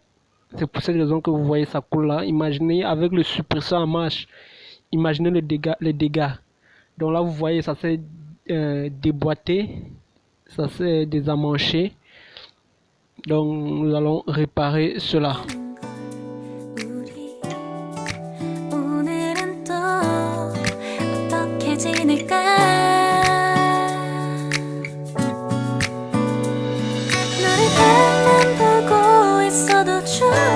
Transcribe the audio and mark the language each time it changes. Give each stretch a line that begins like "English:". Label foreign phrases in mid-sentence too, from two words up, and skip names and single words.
French: C'est pour cette raison que vous voyez ça coule là. Imaginez avec le suppresseur en marche, imaginez les dégâts. Donc là vous voyez ça s'est déboîté, ça s'est désammanché. Donc nous allons réparer cela.
Korean: 우리 오늘은 또 어떻게 지낼까 너를 가만 보고 있어도 좋아